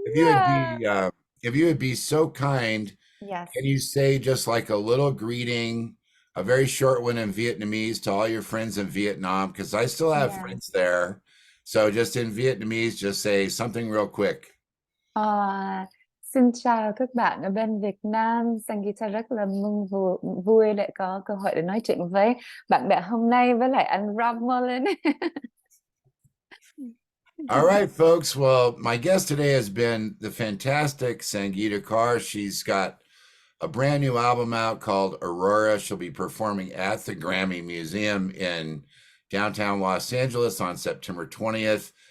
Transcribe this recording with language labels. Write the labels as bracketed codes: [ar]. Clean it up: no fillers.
[en] if you would no. be if you would be so kind, Yes. can you say just like a little greeting, a very short one in Vietnamese to all your friends in Vietnam? Because I still have Yeah. friends there. So just in Vietnamese, just say something real quick. Uh, [vi] Xin chào các bạn ở bên Việt Nam. Sangeeta rất là vui để có cơ hội để nói chuyện với bạn bè hôm nay với lại anh Rob Mullen. [en] All right, folks. Well, my guest today has been the fantastic Sangeeta Kaur. She's got a brand new album out called Aurora. She'll be performing at the Grammy Museum in downtown Los Angeles on September 20th.